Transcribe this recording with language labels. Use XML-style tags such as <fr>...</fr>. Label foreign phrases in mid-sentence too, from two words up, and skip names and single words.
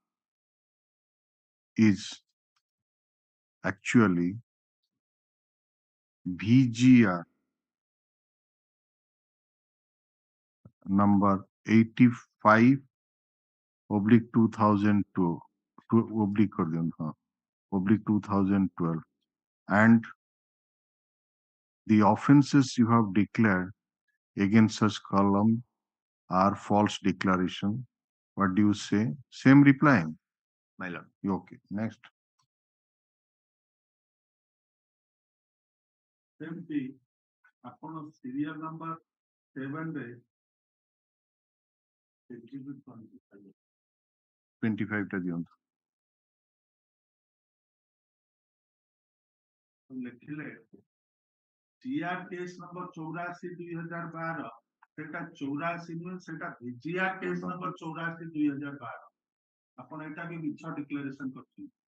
<en>is actually VGR number 85 oblique 2002 oblique 2012 and the offenses you have declared against such column are false declaration. What do you say? Same reply. My lord. Okay. Next.</en> <or>ସେମିତି ଆପଣ</or> <en>serial number</en> <or>7 ରେ ଏକ୍ଜିବିଟ୍ 25 ଟା ଦିଅନ୍ତୁ ଲେଖିଲେ GR</or> <en>case number</en> <or>84 2012 ସେଟା 84 ନୁହେଁ ସେଟା VGR</or> <en>case number</en> <or>84 2012 ଆପଣ ଏଟା ବି ମିଛ ଡିକ୍ଲାରେସନ କରିଛନ୍ତି</or>